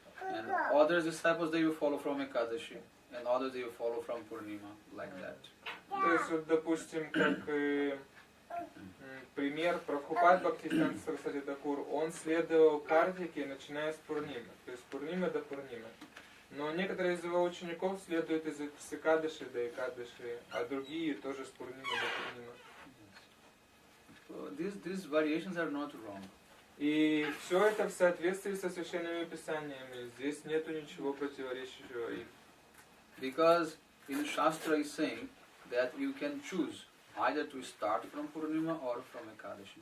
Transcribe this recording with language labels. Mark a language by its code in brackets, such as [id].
[en] And other disciples they will follow from Ekadashi, and others they will follow from Purnima, like that. [ru] То есть, вот, допустим, как пример, Прабхупад Бхактисиддханта Сарасвати Тхакур, он следовал Картике, начиная с Пурнимы, то есть Пурнима до Пурнимы. Но некоторые из его учеников следуют из Экадаши до Экадаши, а другие тоже с Пурнимы до Пурнимы. [en] So these variations are not wrong. [ru] И все это в соответствии со священными писаниями. Здесь нету ничего противоречащего им. [en] Because in Shastra is saying that you can choose either to start from Purnima or from Ekadashi.